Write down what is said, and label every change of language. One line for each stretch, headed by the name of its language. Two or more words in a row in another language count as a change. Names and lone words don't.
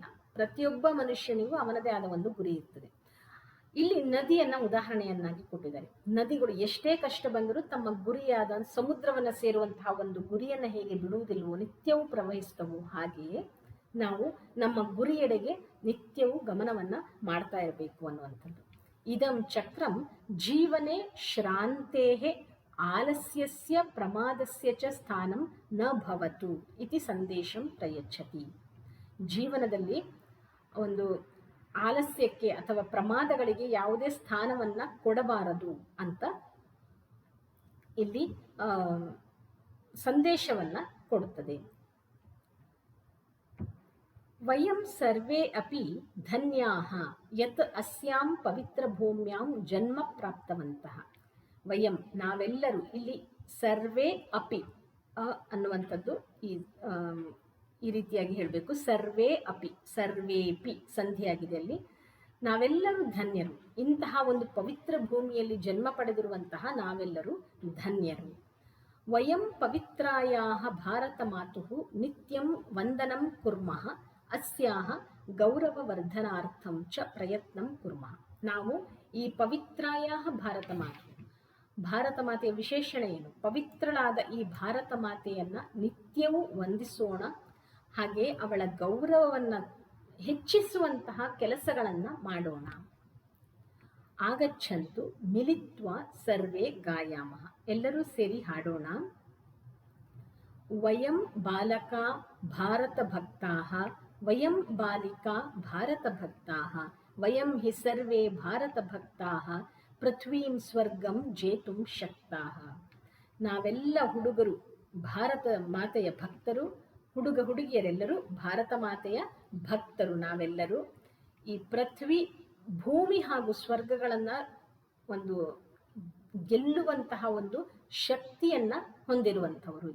Kannada: ಪ್ರತಿಯೊಬ್ಬ ಮನುಷ್ಯನಿಗೂ ಅವನದೇ ಆದ ಒಂದು ಗುರಿ ಇರ್ತದೆ. ಇಲ್ಲಿ ನದಿಯನ್ನ ಉದಾಹರಣೆಯನ್ನಾಗಿ ಕೊಟ್ಟಿದ್ದಾರೆ. ನದಿಗಳು ಎಷ್ಟೇ ಕಷ್ಟ ಬಂದರೂ ತಮ್ಮ ಗುರಿಯಾದ ಸಮುದ್ರವನ್ನು ಸೇರುವಂತಹ ಒಂದು ಗುರಿಯನ್ನು ಹೇಗೆ ಬಿಡುವುದಿಲ್ಲವೋ, ನಿತ್ಯವೂ ಪ್ರವಹಿಸ್ತವೋ, ಹಾಗೆಯೇ ನಾವು ನಮ್ಮ ಗುರಿಯೆಡೆಗೆ ನಿತ್ಯವೂ ಗಮನವನ್ನ ಮಾಡ್ತಾ ಇರಬೇಕು ಅನ್ನುವಂಥದ್ದು.
Sanskrit: ಇದಂ ಚಕ್ರಂ ಜೀವನೆ ಶ್ರಾಂತೇಹೆ ಆಲಸ್ಯಸ್ಯ ಪ್ರಮಾದಸ್ಯ ಚ ಸ್ಥಾನಂ ನ ಭವತು ಇತಿ ಸಂದೇಶಂ ಪ್ರಯಚ್ಛತಿ.
Kannada: ಜೀವನದಲ್ಲಿ ಒಂದು ಆಲಸ್ಯಕ್ಕೆ ಅಥವಾ ಪ್ರಮಾದಗಳಿಗೆ ಯಾವುದೇ ಸ್ಥಾನವನ್ನ ಕೊಡಬಾರದು ಅಂತ ಇಲ್ಲಿ ಸಂದೇಶವನ್ನ ಕೊಡುತ್ತದೆ.
Sanskrit: ವಯಂ ಸರ್ವೇ ಅಪಿ ಧನ್ಯಾಹ ಯತ್ ಅಸ್ಯಾಂ ಪವಿತ್ರ ಭೂಮ್ಯಾಂ ಜನ್ಮ ಪ್ರಾಪ್ತವಂತಹ.
Kannada: ವಯಂ ನಾವೆಲ್ಲರೂ, ಇಲ್ಲಿ
Sanskrit: ಸರ್ವೇ ಅಪಿ
Kannada: ಅನ್ನುವಂಥದ್ದು ಈ ರೀತಿಯಾಗಿ ಹೇಳಬೇಕು.
Sanskrit: ಸರ್ವೇ ಅಪಿ, ಸರ್ವೇಪಿ
Kannada: ಸಂಧಿಯಾಗಿದೆ ಅಲ್ಲಿ. ನಾವೆಲ್ಲರೂ ಧನ್ಯರು. ಇಂತಹ ಒಂದು ಪವಿತ್ರ ಭೂಮಿಯಲ್ಲಿ ಜನ್ಮ ಪಡೆದಿರುವಂತಹ ನಾವೆಲ್ಲರೂ ಧನ್ಯರು.
Sanskrit: ವಯಂ ಪವಿತ್ರಾಯಾಹ ಭಾರತ ಮಾತುಃ ನಿತ್ಯಂ ವಂದನಂ ಕುರ್ಮಃ ಅಸ್ಯಾಹ ಗೌರವವರ್ಧನಾರ್ಥಂ ಚ ಪ್ರಯತ್ನಂ ಕುರ್ಮಃ.
Kannada: ನಾವು ಈ
Sanskrit: ಪವಿತ್ರಾಯಾಹ ಭಾರತ ಮಾತು,
Kannada: ಭಾರತ ಮಾತೆಯ ವಿಶೇಷಣ ಏನು? ಪವಿತ್ರಳಾದ ಈ ಭಾರತ ಮಾತೆಯನ್ನ ನಿತ್ಯವೂ ವಂದಿಸೋಣ, ಹಾಗೆ ಅವಳ ಗೌರವವನ್ನು ಹೆಚ್ಚಿಸುವಂತಹ ಕೆಲಸಗಳನ್ನು ಮಾಡೋಣ.
Sanskrit: ಆಗಚ್ಚಂತು ಮಿಲಿತ್ವ ಸರ್ವೇ ಗಾಯಾಮಃ.
Kannada: ಎಲ್ಲರೂ ಸೇರಿ ಹಾಡೋಣ.
Sanskrit: ವಯಂ ಬಾಲಕಾ ಭಾರತಭಕ್ತಾಃ ವಯಂ ಬಾಲಿಕಾ ಭಾರತಭಕ್ತಾಃ ವಯಂ ಹಿ ಸರ್ವೇ ಭಾರತಭಕ್ತಾಃ ಪೃಥ್ವೀಂ ಸ್ವರ್ಗಂ ಜೇತುಂ ಶಕ್ತಾಃ.
Kannada: ನಾವೆಲ್ಲ ಹುಡುಗರು ಭಾರತ ಮಾತೆಯ ಭಕ್ತರು, ಹುಡುಗ ಹುಡುಗಿಯರೆಲ್ಲರೂ ಭಾರತ ಮಾತೆಯ ಭಕ್ತರು. ನಾವೆಲ್ಲರೂ ಈ ಪೃಥ್ವಿ, ಭೂಮಿ ಹಾಗೂ ಸ್ವರ್ಗಗಳನ್ನು ಒಂದು ಗೆಲ್ಲುವಂತಹ ಒಂದು ಶಕ್ತಿಯನ್ನ ಹೊಂದಿರುವಂಥವರು.